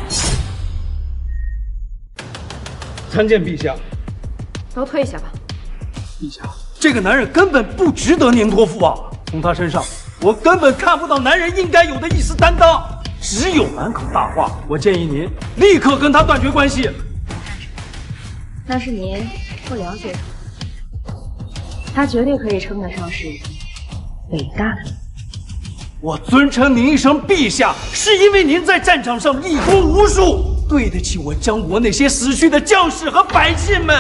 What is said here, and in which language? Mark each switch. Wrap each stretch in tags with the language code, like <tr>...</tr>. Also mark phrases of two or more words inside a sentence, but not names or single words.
<zh>參見陛下。都退下吧。陛下，這個男人根本不值得您托付啊！從他身上，我根本看不到男人應該有的一絲擔當。只有滿口大話，我建議您立刻跟他斷絕關係。那是您不了解他，他絕對可以稱得上是偉大的。我尊稱您一聲陛下，是因為您在戰場上立功無數，對得起我江國那些死去的將士和百姓們。</zh>